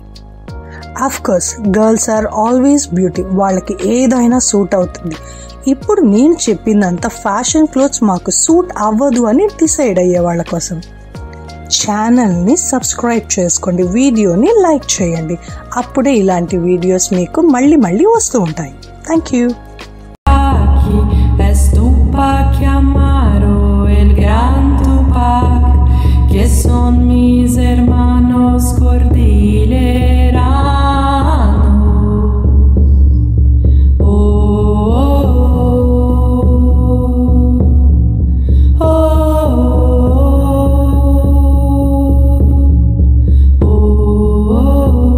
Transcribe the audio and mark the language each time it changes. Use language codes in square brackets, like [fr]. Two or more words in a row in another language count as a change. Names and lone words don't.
[en] of course girls are always beauty, [te] వాళ్ళకి ఏదైనా సూట్ అవుతుంది. ఇప్పుడు నేను చెప్పిందంతా [en] fashion clothes [te] మాకు సూట్ అవ్వదు అని డిసైడ్ అయ్యే వాళ్ళ కోసం. ఛానల్ని సబ్స్క్రైబ్ చేసుకోండి, వీడియోని లైక్ చేయండి. అప్పుడే ఇలాంటి వీడియోస్ మీకు మళ్ళీ వస్తూ ఉంటాయి. [en] thank you. [es] Tupac Amaro, el gran Tupac, que son mis hermanos cordilleranos. Oh, oh, oh, oh, oh.